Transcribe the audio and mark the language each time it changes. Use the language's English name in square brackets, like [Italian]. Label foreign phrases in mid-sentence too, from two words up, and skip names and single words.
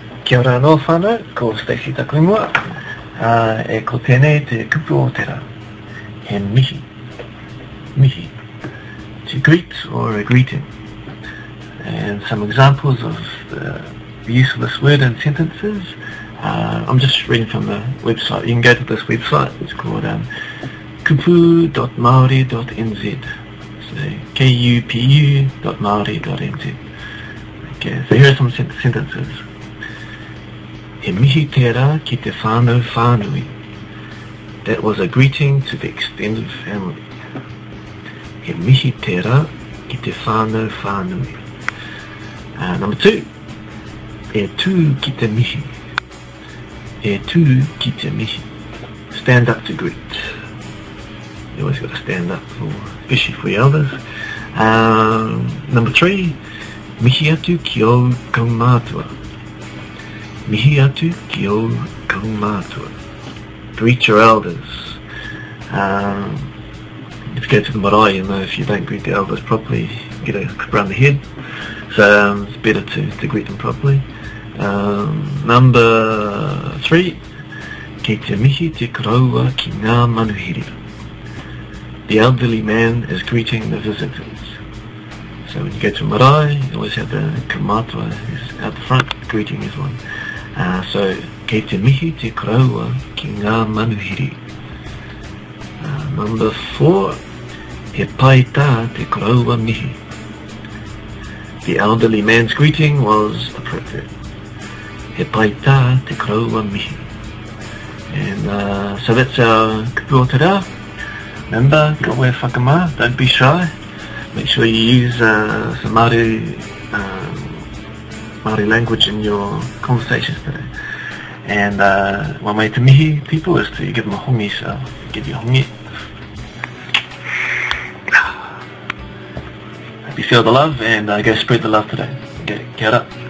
[Māori] Kia ora no whānau, ko Stacey Takuimua. E ko tēnei te kupu o tera. He mihi. Mihi. [English] To greet or a greeting. And some examples of the use of this word in sentences. I'm just reading from the website. You can go to this website. It's called kupu.maori.nz. So kupu.maori.nz. Okay, so here are some sentences. [Māori] He mihi tērā ki te whānau whānui. [English] That was a greeting to the extended family. [Māori] He mihi tērā ki te whānau whānui. [English] Number 2. [Māori] E tū ki te mihi. E tū ki te mihi. [English] Stand up to greet. You always got to stand up, especially for your elders. Number 3. [Māori] Mihi atu ki o kaumātua. Mihi atu ki o kaumātua. [English] Greet your elders. If you go to the marae, you know, if you don't greet the elders properly, you get a clip around the head. So it's better to greet them properly. Number 3. [Māori] Kei te mihi te karaua ki ngā manuhiri. [English] The elderly man is greeting the visitors. So when you go to a marae, you always have the kaumātua who's out the front greeting everyone. So, [Māori] kei te mihi te karaua ki ngā manuhiri. [English] Number 4. [Māori] He pai tā te karaua mihi. [English] The elderly man's greeting was appropriate. [Māori] He pai tā te karaua mihi. [English] And so that's our [Māori] kupu o te rā. Remember, ka oe whakamā, [English] don't be shy. Make sure you use some Māori language in your conversations today. And one way to mihi people is to give them a hongi, so give you a hongi. Hope you feel the love and go spread the love today. [Māori] Okay, kia ora.